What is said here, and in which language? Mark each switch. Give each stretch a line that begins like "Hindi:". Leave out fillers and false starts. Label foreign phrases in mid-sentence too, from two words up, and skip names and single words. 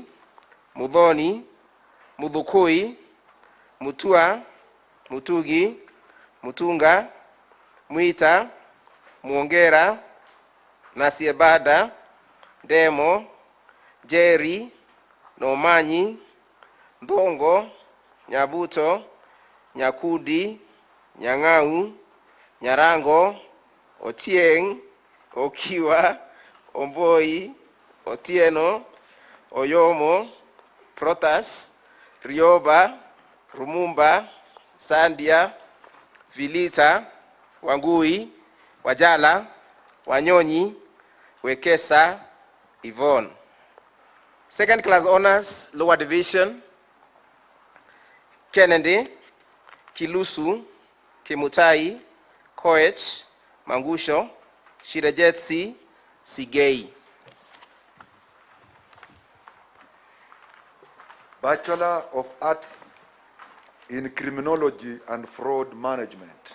English: Mudhoni, Mudhukui, Mutua, Mutugi, Mutunga, Mwita, Muongera, Nasiebada, Demo, Jerry, Nomanyi, Ndongo, Nyabuto, Nyakudi, Nyang'au, Nyarango, Ochieng, Okiwa, Omboi, Otieno, Oyomo, Protas, Rioba, Rumumba, Sandia, Vilita, Wangui, Wajala, Wanyonyi, Wekesa, Yvonne. Second class honors, lower division, Kennedy, Kilusu, Kimutai, Koech, Mangusho, Shirajetsi, Sigei. Bachelor of Arts in Criminology and Fraud Management.